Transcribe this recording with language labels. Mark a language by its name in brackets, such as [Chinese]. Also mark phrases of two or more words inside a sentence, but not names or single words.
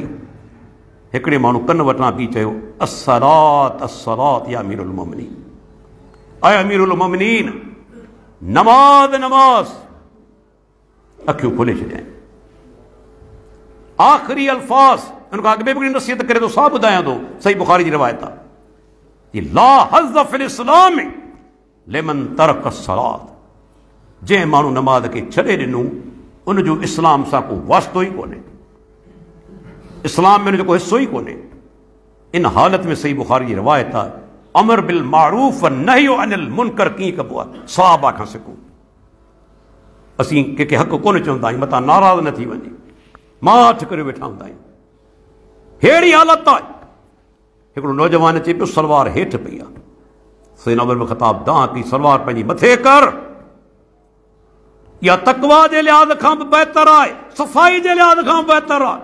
[Sindhi] हिकिड़े माण्हू कन वटां बि चयो, [Arabic] الصلاة الصلاة يا أمير المؤمنين, [Sindhi] ऐं अमीरुल मोमिनीन, नमाज़ नमाज़। अखियूं खोले छॾियईं, आख़िरी अल्फाज़ उनखां अॻु में बि नसीहत करे थो, साहु ॿुधायां थो, सही बुखारी जी रिवायत आहे, [Arabic] لا حظ في الإسلام لمن ترك الصلاة, [Sindhi] जंहिं माण्हू नमाज़ खे छॾे ॾिनो उनजो इस्लाम सां को वास्तो ई कोन्हे, इस्लाम में उनजो को हिसो ई कोन्हे। इन हालत में सही बुखारी जी रिवायत आहे, [Arabic] أمر بالمعروف نهي عن المنكر [Sindhi] कीअं कबो आहे, सहाबा खां सिखो। असीं कंहिंखे हक़ कोन चवंदा आहियूं, मथां नाराज़ न थी वञे, माठ करे वेठा हूंदा आहियूं, अहिड़ी हालत आहे। हिकिड़ो नौजवान अचे पियो, सलवार हेठि पई आहे, सैयदना उमर बिन ख़त्ताब दां कई, सलवार पंहिंजी मथे कर, इहा तक़वा जे लिहाज़ खां बि बहितर आहे, सफ़ाई जे लिहाज़ खां बहितर आहे।